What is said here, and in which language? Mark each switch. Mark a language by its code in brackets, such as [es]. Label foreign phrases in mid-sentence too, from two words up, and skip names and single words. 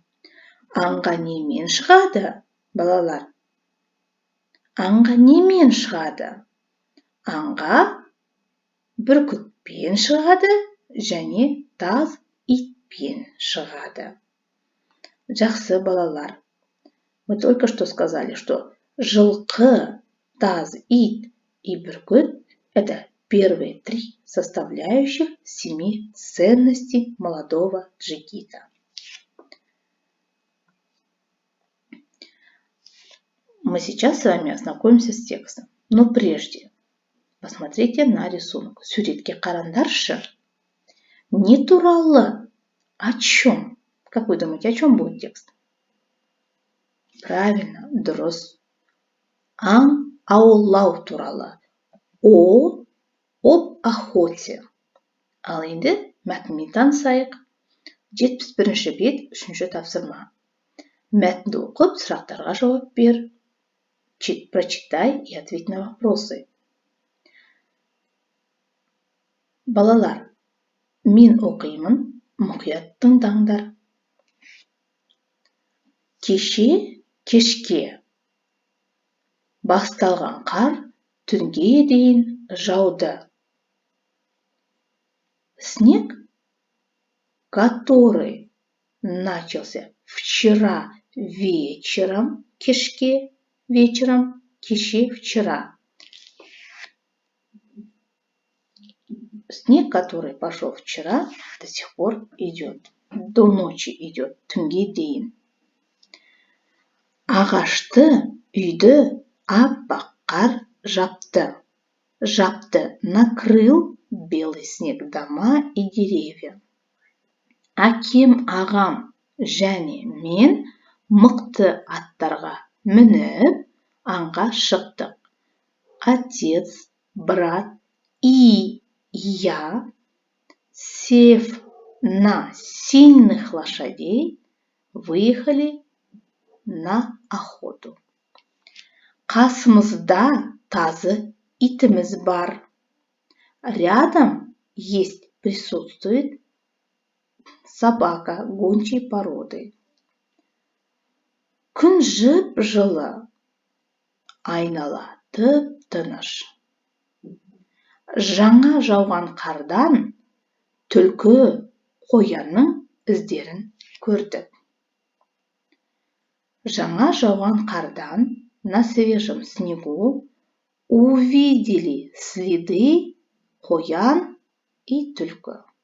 [kk] Аңға немен шығады, балалар? Аңға немен шығады? Аңға бүркітпен шығады және таз итпен шығады. Жақсы балалар. [ru] Мы только что сказали, что [kk] жылқы, таз, ит [ru] и бүркіт – это первые 3 составляющих 7 ценностей молодого джигита. Мы сейчас с вами ознакомимся с текстом. Но прежде посмотрите на рисунок. [kk] Суретке қараңдаршы. Не туралы? [ru] О чем? Как вы думаете, о чем будет текст? Правильно, [kk] дұрыс. Аң аулау туралы. [ru] Об охоте. [kk] Ал енді мәтінмен танысайық. 71-ші бет, 3-ші тапсырма. Мәтінді оқып, сұрақтарға жауап бер. [ru] Прочитай и ответь на вопросы. [kk] Балалар, мен оқимын, мұқият тыңдаңдар. Кешке басталған қар түнге дейін жауды. [ru] Снег, который начался вчера вечером, кеше вчера. Снег, который пошел вчера, до сих пор идет. До ночи идет, [kk] түнге дейін. Ағашты, үйді аппақ қар жапты. [ru] Накрыл белый снег дома и деревья. [kk] Әкем, ағам және мен мықты аттарға мініп, аңға шықтық. [ru] Отец, брат и я, сев на сильных лошадей, выехали на охоту. [kk] Қасымызда тазы итіміз бар. [ru] Рядом присутствует собака гончей породы. [kk] Күн жып-жылы, айнала тып-тыныш. Жаңа жауған қардан түлкі қоянның іздерін көрдік. Жаңа жауған қардан [ru] на свежем снегу увидели следы қоян и түлкі.